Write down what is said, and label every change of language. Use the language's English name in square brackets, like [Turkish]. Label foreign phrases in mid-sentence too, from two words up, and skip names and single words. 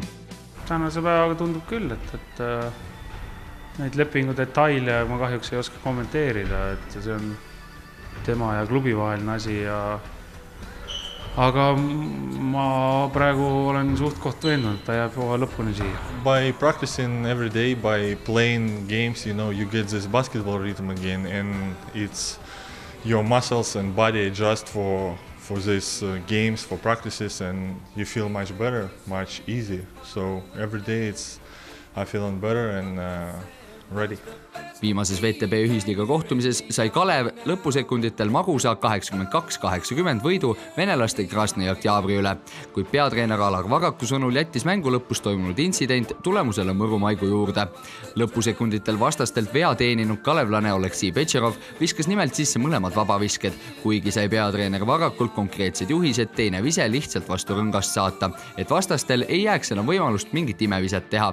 [Estonian] Tänase päevaga tundub küll, et neid lepingu detaile ma kahjuks ei oska kommenteerida, et see on tema ja klubi vaheline asi aga ma praegu olen suht koht veendunud, ta jääb hooaja lõpuni siia. [English] By practicing every day, by playing games, you get this basketball rhythm again, and it's your muscles and body adjust for these games, for practices, and you feel much better, much easier. So every day I feeling better and ready. [Estonian] Viimases VTB ühisliiga kohtumises sai Kalev lõpusekunditel magusa 82-80 võidu venelaste Krasnõi Oktyabri üle, kuid peatreener Alar Varaku sõnul jättis mängu lõpus toimunud intsident tulemusele mõru maigu juurde. Lõpusekunditel vastastelt vea teeninud kalevlane Oleksii Petšerov viskas nimelt sisse mõlemad vabavisked, kuigi sai peatreener Varakult konkreetsed juhised teine vise lihtsalt vastu rõngast saata, et vastastel ei jääks enam võimalust mingit imeviset teha.